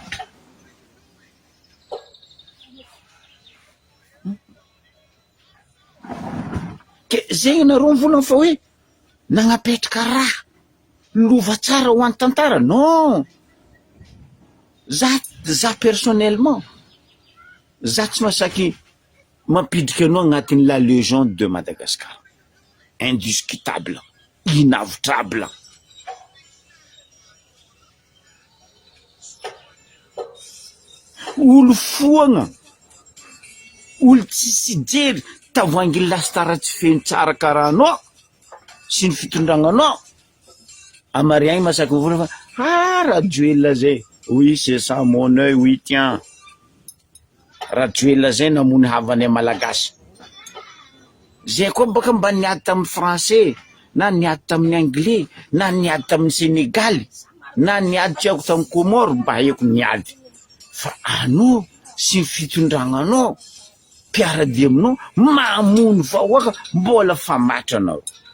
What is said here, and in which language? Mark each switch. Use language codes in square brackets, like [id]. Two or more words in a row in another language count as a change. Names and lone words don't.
[mg] Ke zegny nareo mivolagna fa hoe nagnapetraka raha lova tsara ho an'ny tantara. Non, za personnellement za tsy masaky mampidriky anao agnatin'ny [fr] la légende de Madagascar, indiscutable, inavitable. [mg] Olo foagna, olo tsisy jery tavoangy lastara tsy feno tsara karaha anao sy ny fitondragnanao. Amariagny masaky mivolagna fa Rajoelina zay, [fr] oui c'est ça mon œil, oui tiens. [mg] Rajoelina zay namony havanay malagasy. Zay koa baka mba niady tamin'ny français, na niady tamin'ny anglais, na niady tamin'ny Sénégal, na niady tsy haiko tamin'ny Comore, mba haiko niady. Fa anao sy ny fitondragnanao, mpiaradia aminao, mamono vahoaka, mbola famatra anao.